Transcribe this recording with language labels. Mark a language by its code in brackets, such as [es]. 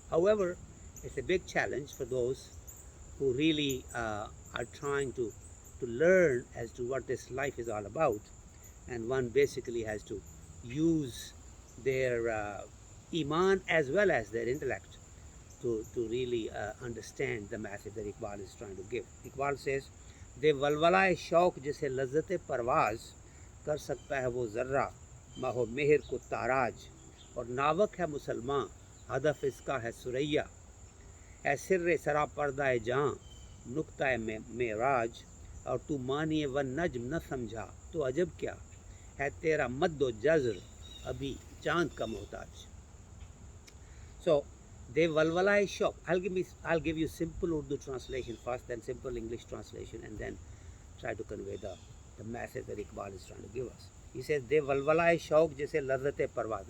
[en] However, it's a big challenge for those who really are trying to learn as to what this life is all about, and one basically has to use their iman as well as their intellect to really understand the message that Iqbal is trying to give. Iqbal says, [ur] دے ولولائے شوق جسے لذت پرواز کر سکتا ہے وہ ذرہ ماہ و مہر کو تاراج، اور ناوک ہے مسلمان ہدف اس کا ہے ثریا، اے سر سرا پردہ جاں نقطہ معراج، اور تو مانی والنجم نہ سمجھا تو عجب کیا ہے تیرا مد و جزر ابھی چاند کا محتاج. [en] So they walwala shop. I'll give you simple Urdu translation first, then simple English translation, and then try to convey the message that Iqbal is trying to give us. He says, [ur] they walwala shauq جیسے لذت پرواز.